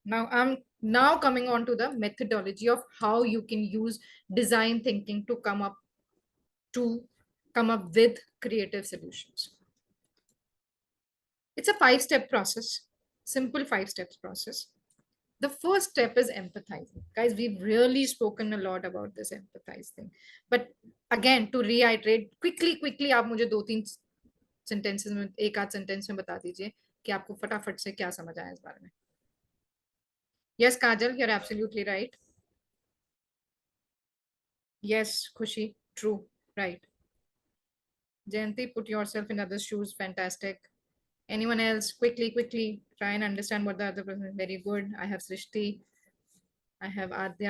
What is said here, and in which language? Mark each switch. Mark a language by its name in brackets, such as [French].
[English] Now, I'm now coming on to the methodology of how you can use design thinking to come up with creative solutions. It's a 5-step process, simple 5 steps process. The first step is empathizing. Guys, we've really spoken a lot about this empathizing. But again, to reiterate, quickly, [Hindi] आप मुझे 2-3 sentences में, एक आध sentence में बता दीजिए कि आपको फटाफट से क्या समझ आया इस बारे में. [English] Yes, Kajal, you're absolutely right. Yes, Khushi, true, right. Jayanti, put yourself in others' shoes, fantastic. Anyone else? Quickly, try and understand what the other person is. Very good. I have Srishti. I have Adya.